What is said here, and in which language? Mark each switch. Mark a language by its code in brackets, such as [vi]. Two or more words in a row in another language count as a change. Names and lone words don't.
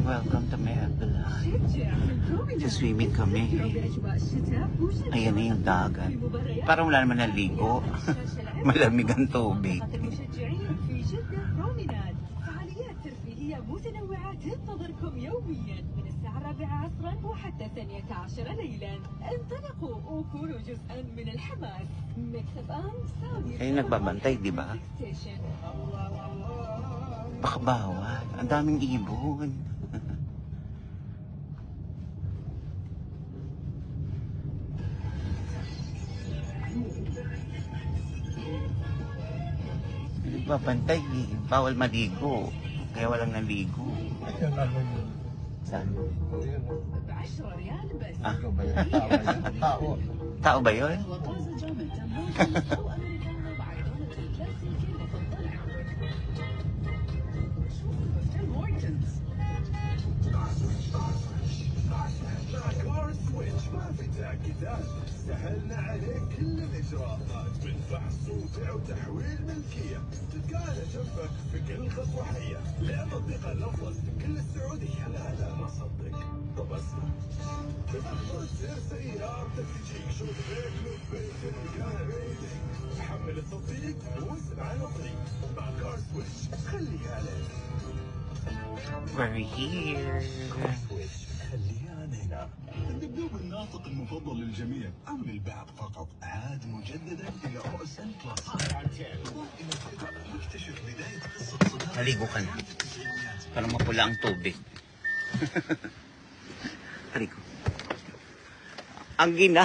[en] Welcome to my live. Swimming kami. [tl] Ayan na yung dagat. Parang wala naman naligo. Malamig ang tubig. [ar] متنوعة تنتظركم يوميا من الساعة 4 عصرا وحتى 12 ليلا. انطلقوا وكونوا جزءا من الحماس. ميكس اف ام سعودي. [tl] Ay nagbabantay, di ba? Baka bawal. Ang daming ibon. Nagbabantay, bawal maligo. Kaya walang naligo. Saan? Ah. Tao ba yun? [ar] سهلنا عليك كل الإجراءات من فحص وبيع وتحويل ملكية، تلقانا جنبك في كل خطوة حية، لأن تطبيق الأفضل في كل السعودية. لا ما صدق، طب اسمع، تقدر تصير سيارتك تجيك شوف بيك لبيك تلقاها بيدك، حمل التطبيق واسمع على طريق مع كار سويتش، خليها عليك. [en] We're here. [ar] خليها هنا. الدبدوب الناطق المفضل للجميع أو للبعض فقط، عاد مجددا إلى رؤس الكلاس. نكتشف بداية قصة صداقة. [tl] Naligo ka na. Parang mapula ang tubig. Haligo. Ang gina.